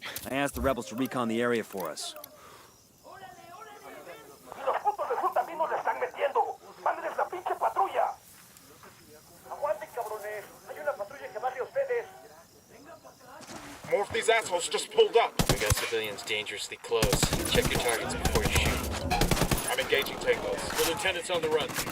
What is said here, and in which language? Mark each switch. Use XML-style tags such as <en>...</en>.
<en>I asked the rebels to recon the area for us.</en> <es>Y los putos de fruta también nos le están metiendo. ¡Mándenles la pinche patrulla! Aguanten, cabrones. Hay una patrulla que va hacia ustedes.</es> <en>More of these assholes just pulled up. We got civilians dangerously close. Check your targets before you shoot. I'm engaging tangos. The lieutenant's on the run.</en>